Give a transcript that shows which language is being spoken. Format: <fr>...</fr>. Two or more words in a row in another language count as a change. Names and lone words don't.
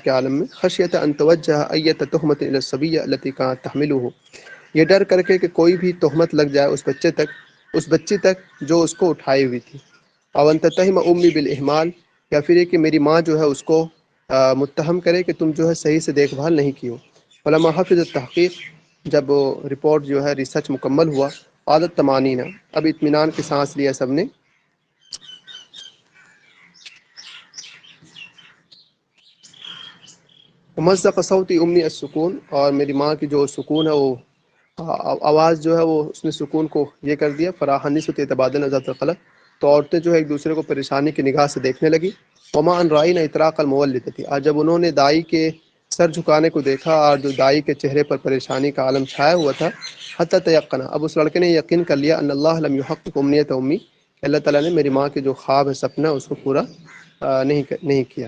<ur>کے عالم میں،</ur> <ar>خشیۃ ان توجہ ایۃ تہمۃ الی الصبیہ التی کانت تحملہ،</ar> <ur>یہ ڈر کر کے کہ کوئی بھی تہمت لگ جائے اس بچی تک جو اس کو اٹھائی ہوئی تھی،</ur> <ar>او ان تتہم امی بالاہمال،</ar> <ur>یا پھر یہ کہ میری ماں جو ہے اس کو متہم کرے کہ تم جو ہے صحیح سے دیکھ بھال نہیں کی ہو،</ur> <ar>فلما حفظ التحقیق،</ar> <ur>جب رپورٹ جو ہے ریسرچ مکمل ہوا،</ur> <ar>عادت طمانینہ،</ar> <ur>اب اطمینان کی سانس لیا سب نے،</ur> <ar>مزق صوتی امی السکون،</ar> <ur>اور میری ماں کی جو سکون ہے وہ آواز جو ہے وہ اس نے سکون کو یہ کر دیا،</ur> <ar>فراح نسوۃ یتبادلن ذات القلق،</ar> <ur>تو عورتیں جو ہے ایک دوسرے کو پریشانی کی نگاہ سے دیکھنے لگی،</ur> <ar>وما ان رائین اطراق المولدتی،</ar> <ur>آج جب انہوں نے دائی کے سر جھکانے کو دیکھا اور جو دائی کے چہرے پر پریشانی کا عالم چھایا ہوا تھا،</ur> <ar>حتی تیقنا،</ar> <ur>اب اس لڑکے نے یقین کر لیا،</ur> <ar>ان اللہ لم یحقق امنیت امی،</ar> <ur>کہ اللہ تعالیٰ نے میری ماں کے جو خواب ہے سپنا اس کو پورا نہیں کیا۔</ur>